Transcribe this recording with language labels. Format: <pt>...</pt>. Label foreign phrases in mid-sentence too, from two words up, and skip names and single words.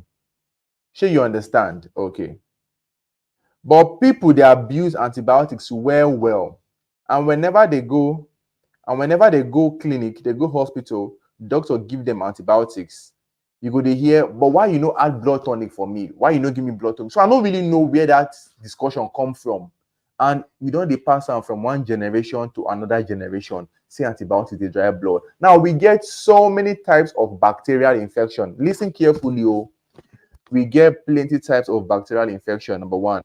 <pcm>Shey you understand? Okay. But people dey abuse antibiotics well, well. And whenever they go clinic, they go hospital, doctor give them antibiotics. You go dey hear, but why you no add blood tonic for me? Why you no give me blood tonic? So I don't really know where that discussion come from. And we don't dey pass am from one generation to another generation. Say antibiotics dey dry blood. Now we get so many types of bacterial infection. Listen carefully, oh. We get plenty types of bacterial infection, number one.</pcm>